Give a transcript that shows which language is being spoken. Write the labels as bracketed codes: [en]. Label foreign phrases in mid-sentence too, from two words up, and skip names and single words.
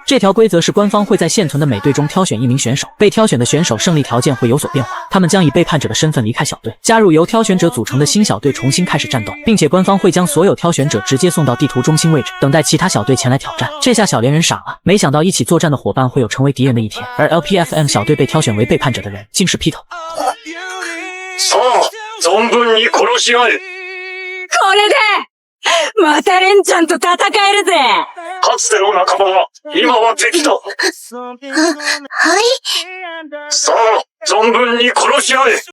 [zh] 这条规则是官方会在现存的每队中挑选1名选手，被挑选的选手胜利条件会有所变化，他们将以背叛者的身份离开小队，加入由挑选者组成的新小队，重新开始战斗，并且官方会将所有挑选者直接送到地图中心位置，等待其他小队前来挑战。这下小莲人傻了，没想到一起作战的伙伴会有成为敌人的一天，而 LPFM 小队被挑选为背叛者的人竟是 Pito。 [ja] 存分に殺し合え。これでまたレンちゃんと戦えるぜ。かつての仲間は今は敵だ。はい。さあ、存分に殺し合え。